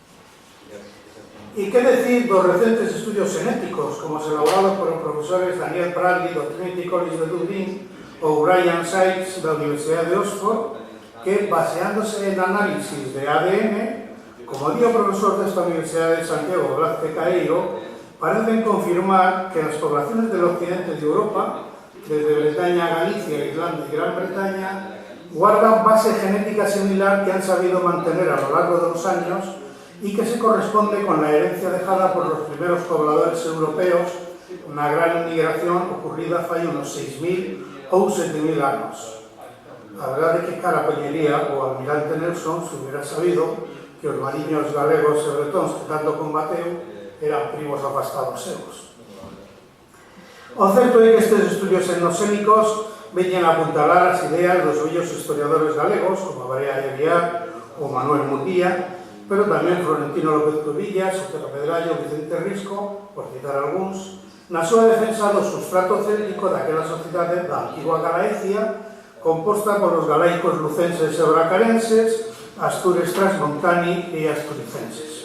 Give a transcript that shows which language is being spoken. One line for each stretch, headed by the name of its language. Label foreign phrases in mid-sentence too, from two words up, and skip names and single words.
Galician: E que decir dos recentes estudios xenéticos, como os elaborados por os profesores Daniel Bradley do Trinity College de Dublín ou Brian Sykes da Universidade de Oxford, que, baseándose en análisis de ADN, como di o profesor desta Universidade de Santiago, Blázquez
Spanish: Caeiro, parecen confirmar que las poblaciones del occidente de Europa, desde Bretaña a Galicia, Irlanda y Gran Bretaña, guardan base genética similar que han sabido mantener a lo largo de los años y que se corresponde con la herencia dejada por los primeros pobladores europeos, una gran migración ocurrida
Galician: fai unos 6.000 ou 7.000 anos. A verdade é que cara poñería o almirante Nelson
Spanish: se hubiera sabido
Galician: que os mariños galegos e bretóns que tanto combateu eran primos afastados seus. O certo é que estes estudios etnosémicos veñen a apuntalar as ideas dos vellos historiadores galegos, como Barea de Aguiar ou Manuel Mutía, pero tamén Florentino López Cubillas, Otero Pedrallo, Vicente Risco, por citar algúns, na súa defensa do substrato céltico daquela sociedade da antigua Galaecia, composta por os galaicos lucenses e bracarenses, astures transmontani e asturicenses.